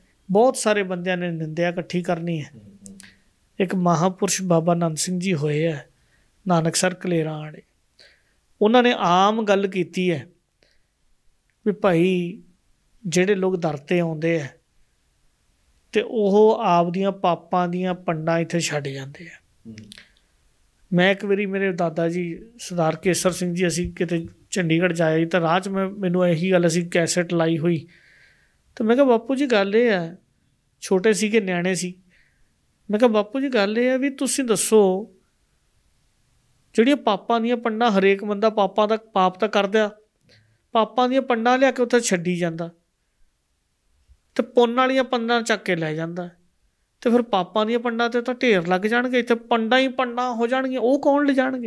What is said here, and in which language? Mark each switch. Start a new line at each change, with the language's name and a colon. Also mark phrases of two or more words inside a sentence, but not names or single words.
Punjabi: ਬਹੁਤ ਸਾਰੇ ਬੰਦਿਆਂ ਨੇ ਨਿੰਦਿਆ ਇਕੱਠੀ ਕਰਨੀ ਹੈ। ਇੱਕ ਮਹਾਂਪੁਰਖ ਬਾਬਾ ਨੰਦ ਸਿੰਘ ਜੀ ਹੋਏ ਹੈ ਨਾਨਕਸਰ ਕਲੇਰਾਂ ਵਾਲੇ, ਉਨ੍ਹਾਂਨੇ ਆਮ ਗੱਲ ਕੀਤੀ ਹੈ ਭੀ ਭਾਈ ਜਿਹੜੇ ਲੋਕ ਦਰ ਤੇ ਆਉਂਦੇ ਹੈ ਤੇ ਉਹ ਆਪ ਦੀਆਂ ਪਾਪਾਂ ਦੀਆਂ ਪੰਡਾਂ ਇੱਥੇ ਛੱਡ ਜਾਂਦੇ ਆ। ਮੈਂ ਇੱਕ ਬਾਰੀ ਮੇਰੇ ਦਾਦਾ ਜੀ ਸਰਦਾਰ ਕੇਸਰ ਸਿੰਘ ਜੀ ਅਸੀਂ ਕਿਤੇ ਚੰਡੀਗੜ੍ਹ ਜਾਏ ਤੋ ਰਾਹ 'ਚ ਮੈਨੂੰ ਯਹੀ ਗੱਲ ਅਸੀਂ ਕੈਸੇਟ ਲਾਈ ਹੁਈ। ਤੋ ਮੈਂ ਕਹਾ ਬਾਪੂ ਜੀ ਗੱਲ ਯੇ ਹੈ, ਛੋਟੇ ਸੀਗੇ ਨਿਆਣੇ ਸੀ, ਮੈਂ ਕਹਾ ਬਾਪੂ ਜੀ ਗੱਲ ਯੇ ਹੈ ਭੀ ਤੁਸੀਂ ਦੱਸੋ ਜਿਹੜੀਆਂ ਪਾਪਾਂ ਦੀਆਂ ਪੰਡਾਂ ਹਰੇਕ ਬੰਦਾ ਪਾਪਾਂ ਦਾ ਪਾਪ ਤਾਂ ਕਰਦਾ, ਪਾਪਾਂ ਦੀਆਂ ਪੰਡਾਂ ਲਿਆ ਕੇ ਉੱਥੇ ਛੱਡੀ ਜਾਂਦਾ ਤੇ ਪੁੰਨ ਵਾਲੀਆਂ ਪੰਡਾਂ ਚੱਕ ਕੇ ਲੈ ਜਾਂਦਾ, ਤੇ ਫਿਰ ਪਾਪਾਂ ਦੀਆਂ ਪੰਡਾਂ ਤੇ ਤਾਂ ਢੇਰ ਲੱਗ ਜਾਣਗੇ, ਇੱਥੇ ਪੰਡਾਂ ਹੀ ਪੰਡਾਂ ਹੋ ਜਾਣਗੀਆਂ। ਉਹ ਕੌਣ ਲਿਜਾਣਗੇ?